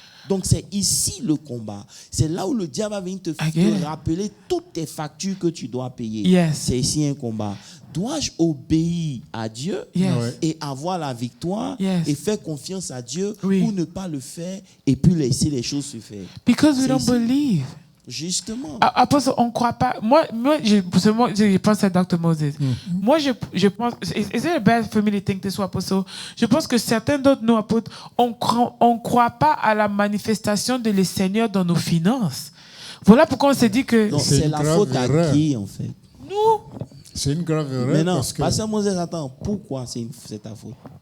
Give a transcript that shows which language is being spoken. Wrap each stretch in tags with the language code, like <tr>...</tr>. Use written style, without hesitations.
<fr>Donc c'est ici le combat. C'est là où le diable va venir te rappeler toutes tes factures que tu dois payer.</fr> <en>Yes.</en> <fr>C'est ici un combat. Dois-je obéir à Dieu et avoir la victoire et faire confiance à Dieu ou ne pas le faire et puis laisser les choses se faire?</fr> <en>Because we don't believe.</en> <fr>Justement. Apostle, on ne croit pas. Moi je pense à Dr. Moses. Moi, je pense.</fr> <en>Is it bad for me to think this way, Apostle?</en> <fr>Je pense que certains d'autres nous, apôtres, on croit pas à la manifestation de le Seigneur dans nos finances. Voilà pourquoi on s'est dit que. Donc, c'est la faute à qui, en fait? Nous. C'est une grave erreur. Mais non, parce que... Pasteur Moses, attends, pourquoi c'est ta faute?</fr>